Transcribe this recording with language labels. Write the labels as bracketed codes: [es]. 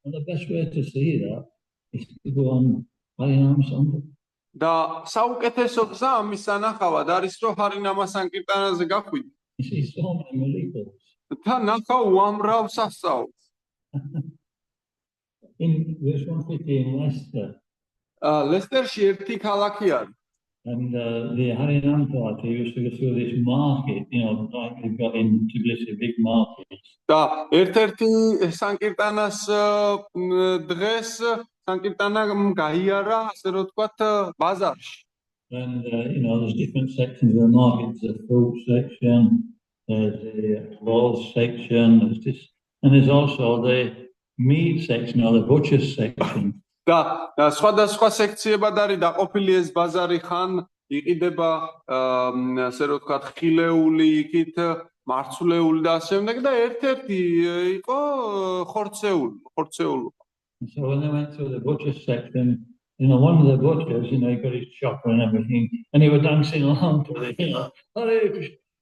[en] And the best way to see that is to go on Harinam Sankirtan. [ka] და საუკეთესო გზა ამის სანახავად არის, რომ ჰარინამა სანკირტანაზე გახვიდე. [en] You see so many miracles. [ka] და ნახავ უამრავ სასწაულს. [en] In verse 150 in Leicester, [ka] ლესტერში ერთი ქალაქი არის. [en] and the Harinam party used to go through this market, like they've got in Tbilisi, big markets. [ka] და ერთ-ერთი სანკირტანას დღეს სანკირტანა გაიარა, ასე რომ ვთქვათ, ბაზარში. [en] And there's different sections of the market. There's the fruit section, there's the clothes section, and there's also the meat section or the butcher's section. [ka] და სხვადასხვა სექციებად არის დაყოფილი ეს ბაზარი, ხან იყიდება, ასე რომ ვთქვათ, ხილეული, იქით მარცვლეული და ასე შემდეგ და ერთ-ერთი იყო ხორცეულობა. [en] So when they went through the butcher's section, one of the butchers, he got his chopper and everything, and he was dancing along to it, Hare Krishna.